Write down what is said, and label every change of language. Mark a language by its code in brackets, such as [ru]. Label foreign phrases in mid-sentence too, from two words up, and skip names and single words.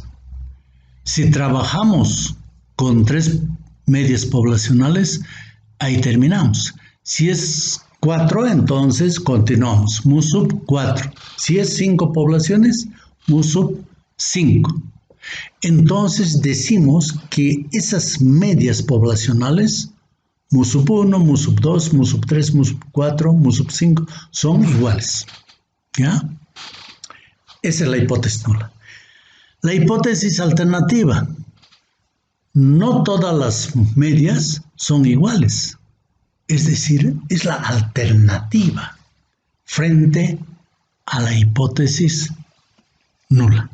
[es] Si trabajamos con 3 medias poblacionales, ahí terminamos. Si es 4, entonces continuamos. Mu sub 4. Si es 5 poblaciones, mu sub 5. Entonces decimos que esas medias poblacionales, mu sub 1, mu sub 2, mu sub 3, mu sub 4, mu sub 5, son iguales. ¿Ya? Esa es la hipótesis nula. La hipótesis alternativa. No todas las medias son iguales. Es decir, es la alternativa frente a la hipótesis nula.